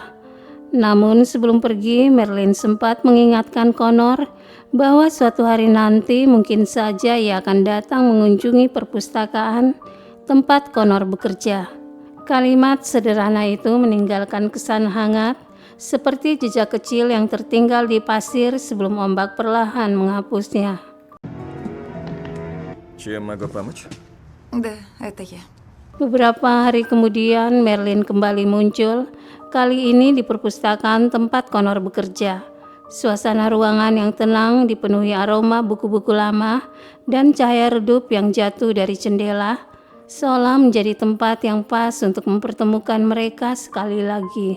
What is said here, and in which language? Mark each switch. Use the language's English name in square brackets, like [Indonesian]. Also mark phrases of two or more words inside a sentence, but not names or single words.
[Indonesian] Namun sebelum pergi, Merlin sempat mengingatkan Connor bahwa suatu hari nanti mungkin saja ia akan datang mengunjungi perpustakaan tempat Connor bekerja. Kalimat sederhana itu meninggalkan kesan hangat, seperti jejak kecil yang tertinggal di pasir sebelum ombak perlahan menghapusnya. [Russian] Чем могу помочь? Да, это я. [Indonesian] Beberapa hari kemudian Merlin kembali muncul, kali ini di perpustakaan tempat Connor bekerja. Suasana ruangan yang tenang dipenuhi aroma buku-buku lama dan cahaya redup yang jatuh dari jendela, seolah menjadi tempat yang pas untuk mempertemukan mereka sekali lagi.